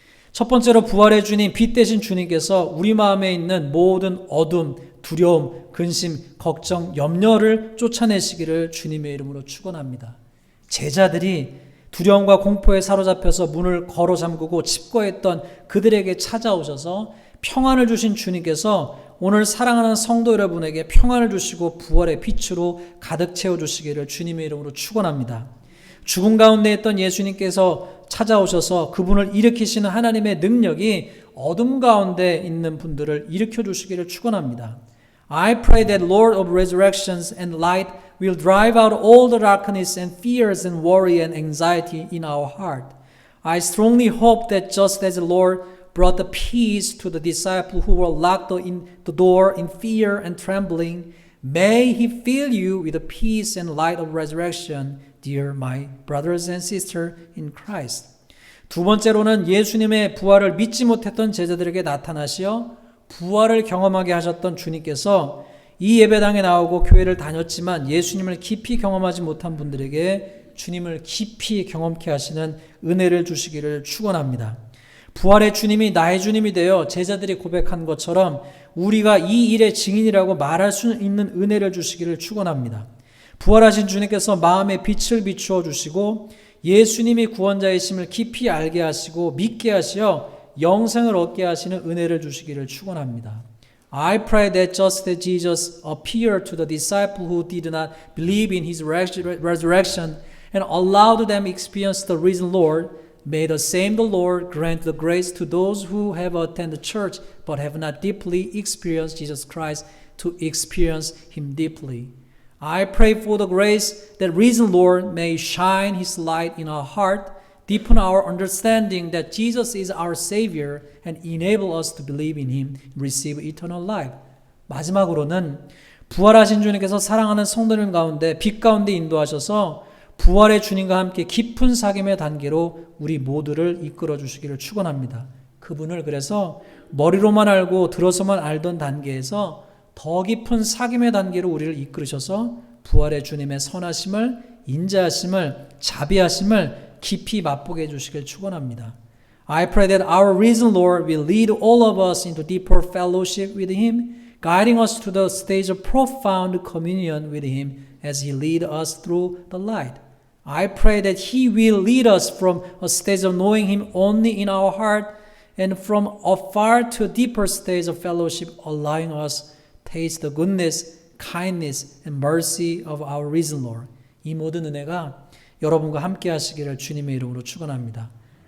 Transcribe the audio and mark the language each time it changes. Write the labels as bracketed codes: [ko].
[ko] 첫 번째로 부활의 주님, 빛 되신 주님께서 우리 마음에 있는 모든 어둠, 두려움, 근심, 걱정, 염려를 쫓아내시기를 주님의 이름으로 축원합니다. 제자들이 두려움과 공포에 사로잡혀서 문을 걸어 잠그고 칩거했던 그들에게 찾아오셔서 평안을 주신 주님께서 오늘 사랑하는 성도 여러분에게 평안을 주시고 부활의 빛으로 가득 채워주시기를 주님의 이름으로 축원합니다. 죽음 가운데 있던 예수님께서 찾아오셔서 그분을 일으키시는 하나님의 능력이 어둠 가운데 있는 분들을 일으켜 주시기를 축원합니다. [en] I pray that Lord of resurrections and light will drive out all the darkness and fears and worry and anxiety in our heart. I strongly hope that just as the Lord brought the peace to the disciples who were locked in the door in fear and trembling, may He fill you with the peace and light of resurrection, dear my brothers and sisters in Christ. [ko] 두 번째로는 예수님의 부활을 믿지 못했던 제자들에게 나타나시어 부활을 경험하게 하셨던 주님께서 이 예배당에 나오고 교회를 다녔지만 예수님을 깊이 경험하지 못한 분들에게 주님을 깊이 경험케 하시는 은혜를 주시기를 축원합니다. 부활의 주님이 나의 주님이 되어 제자들이 고백한 것처럼 우리가 이 일의 증인이라고 말할 수 있는 은혜를 주시기를 축원합니다. 부활하신 주님께서 마음에 빛을 비추어 주시고 예수님이 구원자이심을 깊이 알게 하시고 믿게 하시어 영생을 얻게 하시는 은혜를 주시기를 축원합니다. [en] I pray that just as Jesus appeared to the disciples who did not believe in His resurrection and allowed them to experience the risen Lord, may the same the Lord grant the grace to those who have attended church but have not deeply experienced Jesus Christ to experience Him deeply. I pray for the grace that risen Lord may shine His light in our heart, deepen our understanding that Jesus is our Savior, and enable us to believe in Him, receive eternal life. [ko] 마지막으로는 부활하신 주님께서 사랑하는 성도님 가운데 빛 가운데 인도하셔서 부활의 주님과 함께 깊은 사귐의 단계로 우리 모두를 이끌어 주시기를 축원합니다. 그분을 그래서 머리로만 알고 들어서만 알던 단계에서 더 깊은 사귐의 단계로 우리를 이끌으셔서 부활의 주님의 선하심을, 인자하심을, 자비하심을 깊이 맛보게 해주시길 축원합니다. [en] I pray that our risen Lord will lead all of us into deeper fellowship with Him, guiding us to the stage of profound communion with Him as He leads us through the light. I pray that He will lead us from a stage of knowing Him only in our heart and from afar to a deeper stage of fellowship, allowing us taste the goodness, kindness and mercy of our risen Lord. [ko] 이 모든 은혜가 여러분과 함께 하시기를 주님의 이름으로 축원합니다.